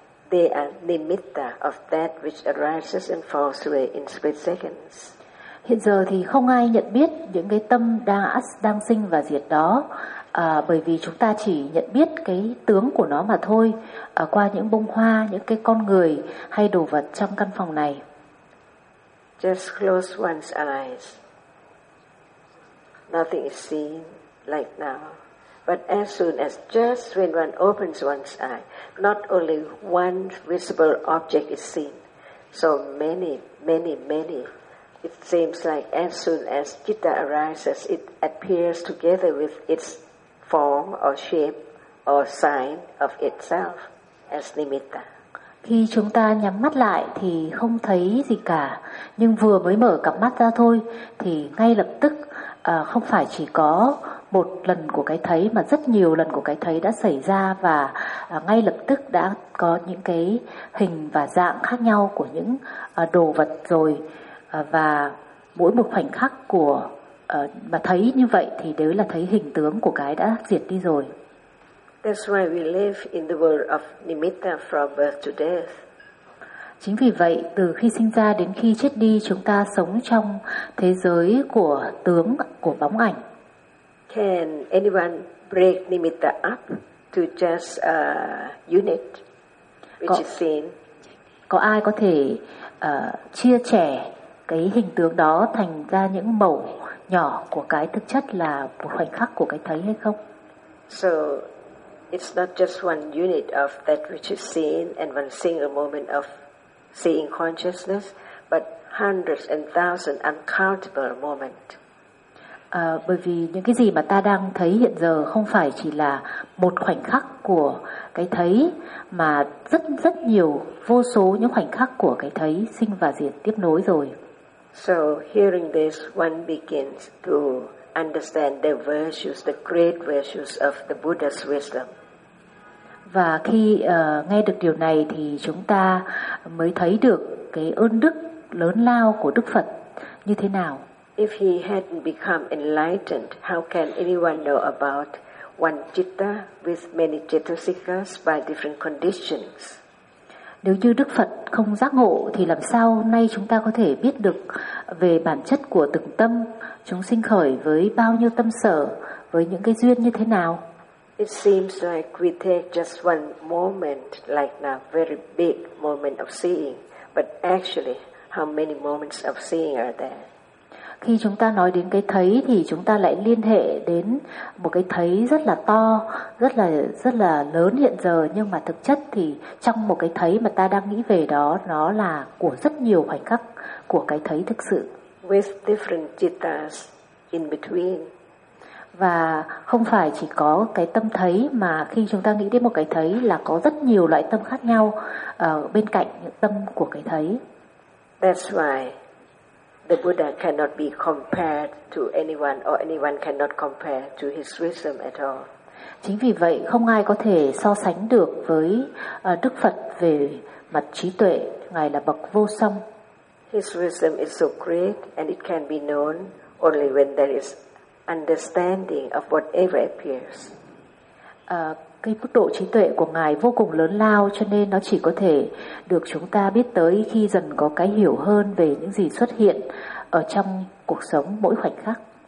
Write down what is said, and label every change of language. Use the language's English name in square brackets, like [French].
[English] They are nimitta of that which arises and falls away in split seconds. [Vietnamese] Hiện giờ thì không ai nhận biết những cái tâm đang sinh và diệt đó. Bởi vì chúng ta chỉ nhận biết cái tướng của nó mà thôi, qua những bông hoa, những cái con người hay đồ vật trong căn phòng này. [English] Just close one's eyes. Nothing is seen like now. But as soon as just when one opens one's eye, not only one visible object is seen, so many, many, many. It seems like as soon as citta arises, it appears together with its form or shape or sign of itself as nimitta. [Vietnamese] Khi chúng ta nhắm mắt lại thì không thấy gì cả, nhưng vừa mới mở cặp mắt ra thôi thì ngay lập tức không phải chỉ có một lần của cái thấy mà rất nhiều lần của cái thấy đã xảy ra và ngay lập tức đã có những cái hình và dạng khác nhau của những đồ vật rồi, và mỗi một khoảnh khắc của mà thấy như vậy thì đấy là thấy hình tướng của cái đã diệt đi rồi. [English] That's why we live in the world of nimitta from birth to death. [Vietnamese] Chính vì vậy, từ khi sinh ra đến khi chết đi, chúng ta sống trong thế giới của tướng, của bóng ảnh. [English] Can anyone break nimitta up to just a unit which is seen? [Vietnamese] Có ai có thể chia sẻ cái hình tướng đó thành ra những mẫu nhỏ của cái thực chất là một khoảnh khắc của cái thấy hay không? [English] So it's not just one unit of that which is seen and one single moment of seeing consciousness, but hundreds and thousands uncountable moments. [Vietnamese] Bởi vì những cái gì mà ta đang thấy hiện giờ không phải chỉ là một khoảnh khắc của cái thấy, mà rất rất nhiều, vô số những khoảnh khắc của cái thấy sinh và diệt tiếp nối rồi. [English] So hearing this, one begins to understand the virtues, the great virtues of the Buddha's wisdom. [Vietnamese] Và khi nghe được điều này thì chúng ta mới thấy được cái ơn đức lớn lao của Đức Phật như thế nào. [English] If he hadn't become enlightened, how can anyone know about one citta with many cittasikas by different conditions? [Vietnamese] Nếu như Đức Phật không giác ngộ thì làm sao nay chúng ta có thể biết được về bản chất của từng tâm, chúng sinh khởi với bao nhiêu tâm sở, với những cái duyên như thế nào? [English] It seems like we take just one moment, like now, very big moment of seeing, but actually, how many moments of seeing are there? [Vietnamese] Khi chúng ta nói đến cái thấy thì chúng ta lại liên hệ đến một cái thấy rất là to, rất là lớn hiện giờ, nhưng mà thực chất thì trong một cái thấy mà ta đang nghĩ về đó, nó là của rất nhiều khoảnh khắc của cái thấy thực sự. [English] With different jitas in between. [Vietnamese] Và không phải chỉ có cái tâm thấy, mà khi chúng ta nghĩ đến một cái thấy là có rất nhiều loại tâm khác nhau bên cạnh những tâm của cái thấy. [English] That's why the Buddha cannot be compared to anyone, or anyone cannot compare to his wisdom at all. [Vietnamese] Chính vì vậy, không ai có thể so sánh được với Đức Phật về mặt trí tuệ. Ngài là bậc vô song. [English] His wisdom is so great, and it can be known only when there is understanding of whatever appears. [Vietnamese] Cái mức độ trí tuệ của Ngài vô cùng lớn lao, cho nên nó chỉ có thể được chúng ta biết tới khi dần có cái hiểu hơn về những gì xuất hiện ở trong cuộc sống mỗi khoảnh khắc.